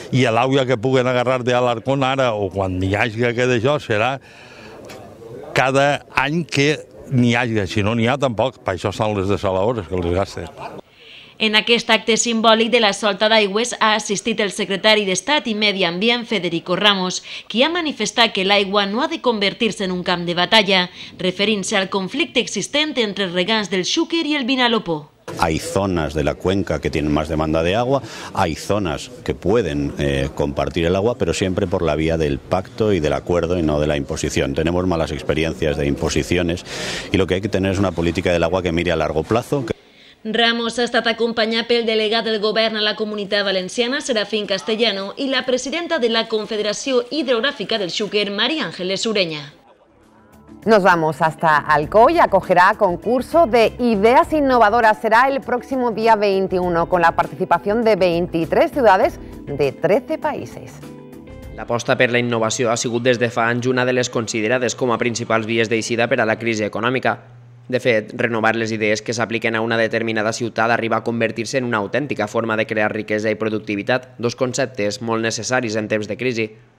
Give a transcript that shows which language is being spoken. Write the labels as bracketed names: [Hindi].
[Catalan] I l'aigua que puguen agarrar de l'Alarcón ara o quan hi hagi que d'això serà cada any que n'hi hagi, si no n'hi ha tampoc, per això estan les desaladores que les gasten. En aquest acte simbòlic de la Solta d'Aigües ha assistit el secretari d'Estat i Medi Ambient, Federico Ramos, qui ha manifestat que l'aigua no ha de convertir-se en un camp de batalla, referint-se al conflicte existent entre els regants del Xúquer i el Vinalopó. [Spanish] Hay zonas de la cuenca que tienen más demanda de agua, hay zonas que pueden compartir el agua, pero siempre por la vía del pacto y del acuerdo y no de la imposición. Tenemos malas experiencias de imposiciones y lo que hay que tener es una política del agua que mire a largo plazo. [Catalan] Ramos ha estat acompanyat pel delegat del govern a la Comunitat Valenciana, Serafín Castellano, i la presidenta de la Confederació Hidrogràfica del Xúquer, María Ángeles Ureña. [Spanish] Nos vamos hasta Alcoy, acogerá concurso de ideas innovadoras. Será el próximo día 21 con la participación de 23 ciudades de 13 países. [Catalan] L'aposta per la innovació ha sigut des de fa anys una de les considerades com a principals vies d'eixida per a la crisi econòmica. De fet, renovar les idees que s'apliquen a una determinada ciutat arriba a convertir-se en una autèntica forma de crear riquesa i productivitat, dos conceptes molt necessaris en temps de crisi.